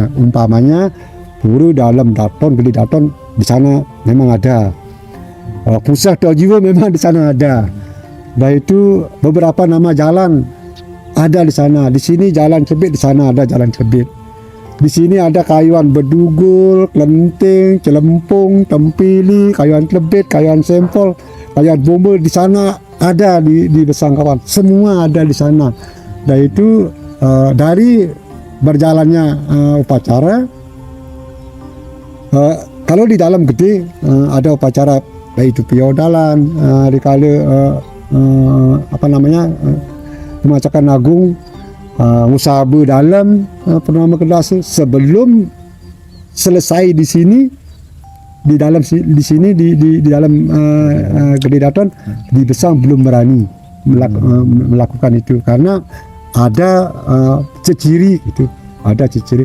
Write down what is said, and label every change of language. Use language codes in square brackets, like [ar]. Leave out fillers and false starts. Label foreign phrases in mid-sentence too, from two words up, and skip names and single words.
[id] Umpamanya Pura Dalam Daton, Gede Daton di sana memang ada. Puseh Tojiwo memang di sana ada. Baik itu beberapa nama jalan ada di sana. Di sini Jalan Cebit, di sana ada Jalan Cebit. Di sini ada Kayuan Bedugul, Kelenting, Celempung, Tempili, Kayuan Klebet, Kayuan Sempol, Kayuan Bombol, di sana ada di Besang kawan. Semua ada di sana. Dan itu dari berjalannya upacara, kalau di dalam gede ada upacara baik itu piodalan, dikala pemacakan agung, Musabe dalam purnama kedasi. Sebelum selesai di sini, di dalam Gede Daton, di Besang belum berani melakukan itu karena ada ceciri itu, ada ceciri.